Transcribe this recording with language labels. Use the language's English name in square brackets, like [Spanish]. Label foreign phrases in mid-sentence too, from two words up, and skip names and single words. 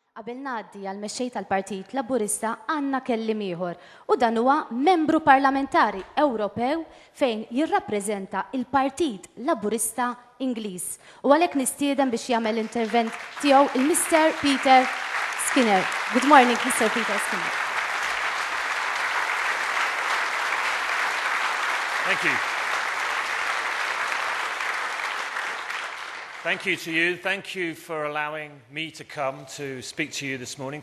[Maltese] Qabel ngħaddi għal mexxej tal-Partit Laburista għandna kelliem ieħor u dan huwa membru parlamentari Ewropew fejn jirrappreżenta il-Partit Laburista Ingliż. U għalhekk nistieden biex jagħmel l-intervent tiegħu il-Mr. [English] Peter Skinner. Good morning, Mr. Peter Skinner. Thank you. Thank you to you. Thank you for allowing me to come to speak to you this morning.